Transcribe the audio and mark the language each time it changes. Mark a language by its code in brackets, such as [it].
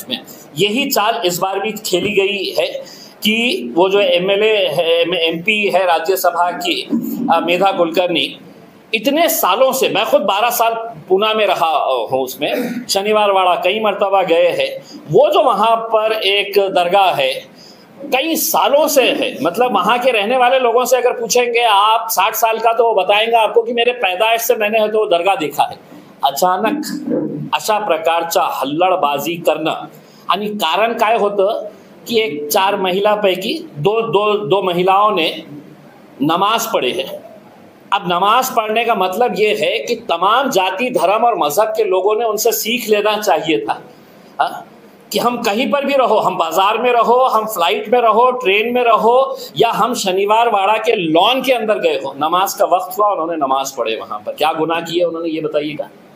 [hi] इसमें यही चाल इस बार भी खेली गई है कि वो जो MLA है, MP है राज्यसभा की मेधा कुलकर्णी, इतने सालों से, मैं खुद 12 साल पूना में रहा हूँ, उसमें शनिवार वाड़ा कई मर्तबा गए हैं. वो जो वहाँ पर एक दरगाह है कई सालों से है, मतलब वहाँ के रहने वाले लोगों से अगर पूछेंगे आप 60 साल का, तो वो बताएंगे आपको कि मेरे पैदाइश से मैंने है तो वो दरगाह देखा है. [mr] अचानक अशा प्रकारचा हल्लडबाजी करणं, आणि कारण काय होतं कि एक 4 महिलापैकी [hi] दो महिलाओं ने नमाज पढ़े है. अब नमाज पढ़ने का मतलब ये है कि तमाम जाति, धर्म और मजहब के लोगों ने उनसे सीख लेना चाहिए था कि हम कहीं पर भी रहो, हम बाजार में रहो, हम फ्लाइट में रहो, ट्रेन में रहो, या हम शनिवार वाड़ा के लॉन के अंदर गए हो, नमाज का वक्त हुआ, उन्होंने नमाज पढ़े. वहाँ पर क्या गुनाह किए उन्होंने, ये बताइएगा.